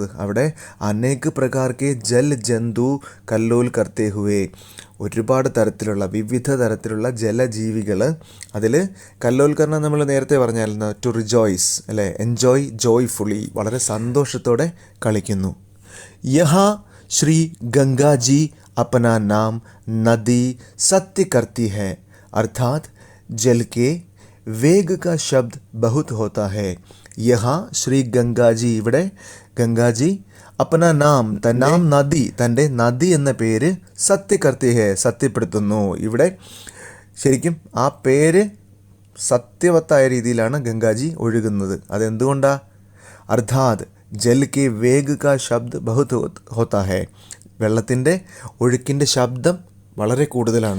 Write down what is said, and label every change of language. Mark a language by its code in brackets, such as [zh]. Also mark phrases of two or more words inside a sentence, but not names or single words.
[ml] അവിടെ [hi] अनेक प्रकार के जल जंतु कल्लोल करते हुए, [ml] ഒരുപാട് തരത്തിലുള്ള വിവിധ തരത്തിലുള്ള ജലജീവികൾ, അതിൽ കല്ലോൽക്കരണം നമ്മൾ നേരത്തെ പറഞ്ഞായിരുന്നു, [en] to rejoice [ml] അല്ലേ, [en] enjoy joyfully, [ml] വളരെ സന്തോഷത്തോടെ കളിക്കുന്നു. [hi] यहाँ श्री गंगाजी अपना नाम नदी सत्य करती है, अर्थात जल के वेग का शब्द बहुत होता है. यहाँ श्री गंगाजी, [ml] ഇവിടെ ഗംഗാജി [hi] अपना नाम, [ml] നാം നദി, തൻ്റെ നദി എന്ന പേര് [hi] सत्य करती है, [ml] സത്യപ്പെടുത്തുന്നു. ഇവിടെ ശരിക്കും ആ പേര് സത്യവത്തായ രീതിയിലാണ് ഗംഗാജി ഒഴുകുന്നത്. അതെന്തുകൊണ്ടാണ്? [hi] अर्थात जल के वेग का शब्द बहुत होता है, [ml] വെള്ളത്തിൻ്റെ ഒഴുക്കിൻ്റെ ശബ്ദം വളരെ കൂടുതലാണ്.